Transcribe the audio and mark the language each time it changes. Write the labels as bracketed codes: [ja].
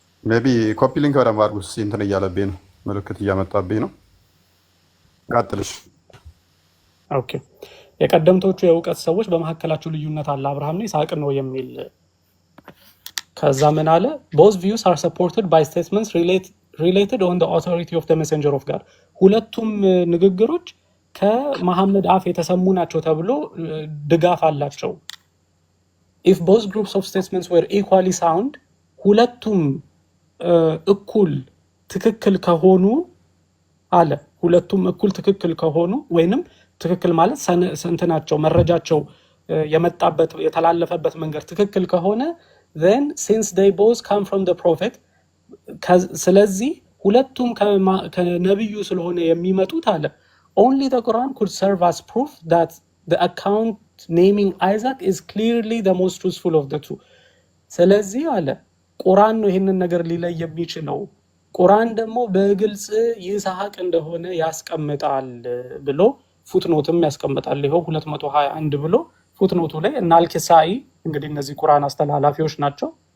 [am] ሜቢ ኮፒ ሊንክ በደንብ አድርጉ። እንትን እያለብኝ ነው፣ ምልክት እያመጣብኝ ነው። ቀጥልሽ። ኦኬ። የቀደምቶቹ የእውቀት ሰዎች በመካከላቸው ልዩነት አለ፣ አብርሃምና ይስሐቅ ነው የሚል። ከዛ ምን አለ? [en] both views are supported by statements related on the authority of the messenger of God. [am] ሁለቱም ንግግሮች ከመሐመድ አፍ የተሰሙ ናቸው ተብሎ ድጋፍ አላቸው። [en] if both groups of statements were equally sound, [am] ሁለቱም እኩል ትክክል ከሆኑ አለ ሁለቱም እኩል ትክክል ከሆኑ ወይንም ትክክል ማለት እንትናቸው መረጃቸው የመጣበት የተላለፈበት መንገድ ትክክል ከሆነ [en] then since they both come from the prophet, [am] ስለዚህ ሁለቱም ከነብዩ ስለሆነ የሚመጡት አለ [en] only the Quran could serve as proof that the account naming Isaac is clearly the most truthful of the two. [am] ስለዚህ አለ ቁርአን ነው ይሄንን ነገር ሊለይ የሚችለው። ቁርአን ደግሞ በግልጽ ይስሐቅ እንደሆነ ያስቀምጣል ብሎ ፉትኖትም ያስቀምጣል። ይሄው 221 ብሎ ፉትኖቱ ላይ እና አልኪሳኢ እንግዲህ እነዚህ ቁርአን አስተላላፊዎች ናቸው።